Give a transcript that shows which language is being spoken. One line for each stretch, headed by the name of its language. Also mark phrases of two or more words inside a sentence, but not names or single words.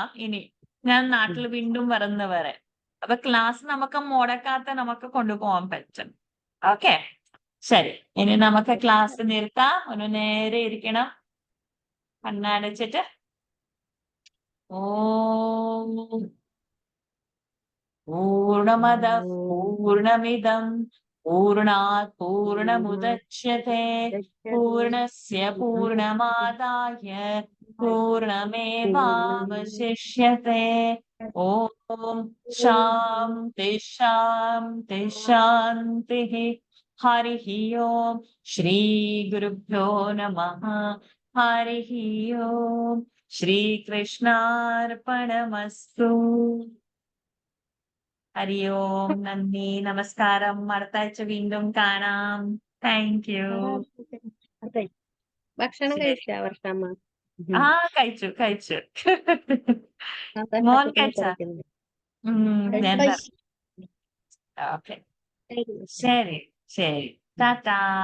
Malayalam: ഇനി ഞാൻ നാട്ടിൽ വീണ്ടും വരുന്നവരെ അപ്പൊ ക്ലാസ് നമുക്ക് മുടക്കാത്ത നമുക്ക് കൊണ്ടുപോകാൻ പറ്റും. ഓക്കെ, ശരി. ഇനി നമുക്ക് ക്ലാസ് നിർത്താം. ഒന്ന് നേരെ ഇരിക്കണം, കണ്ണടച്ചിട്ട്.
Sanskrit: ഓം പൂർണ്ണമദഃ പൂർണ്ണമിദം पूर्णात् पूर्णमुदच्यते पूर्णस्य पूर्णमादाय पूर्णमेवावशिष्यते ॐ शान्ति शान्ति शान्तिः हरिः ओम् श्रीगुरुभ्यो नमः हरिः ओम् ശ്രീകൃഷ്ണാർപ്പണമസ്തു ഹരി ഓം
Malayalam: നന്ദി നമസ്കാരം അടുത്താഴ്ച വീണ്ടും കാണാം
English: thank you
Malayalam: ഭക്ഷണം ശരി. കഴിച്ച വർഷമ്മ ആ കഴിച്ചു മോൻ കഴിച്ചാ ഞാൻ ഓക്കെ ശരി ടാറ്റാ